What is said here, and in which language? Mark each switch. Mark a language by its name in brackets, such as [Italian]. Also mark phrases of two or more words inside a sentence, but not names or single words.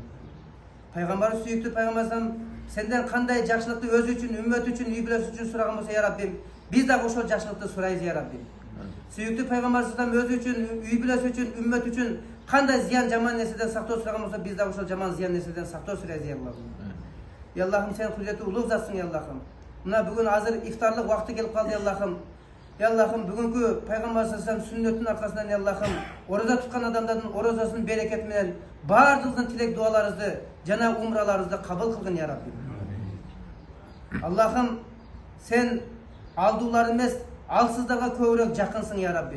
[Kyrgyz] Пайгамбар сүйүктүү пайгамбарым, сенден кандай жакшылыкты өзү үчүн, үммөт үчүн, үй бүлөсү үчүн сураган болсо я Раббим, биз дагы ошол жакшылыкты сурайбыз я Раббим. Сүйүктүү пайгамбарыбыздан өзү үчүн, үй бүлөсү үчүн, үммөт үчүн кандай зыян жаман нерседен сактоо сураган болсо, биз дагы ошол жаман зыян нерседен сактоо сурайбыз я Аллахым. Я Аллахым, сен кудретli улуг затсың я Аллахым. Мына бүгүн азыр ифтарлык убакыты келип калды я Аллахым. Я Аллахым, бүгүнкү пайгамбар саллаллаху сүннөттүн аркасынан я Аллахым, ораза туткан адамдардын оразасынын берекети менен баардыгыбыздын тилек дуаларыбызды жана умраларыбызды кабыл кылгын я Рабби. Аллахым, сен алдуулар эмес, алсыздарга көбүрөөк жакынсың я Рабби.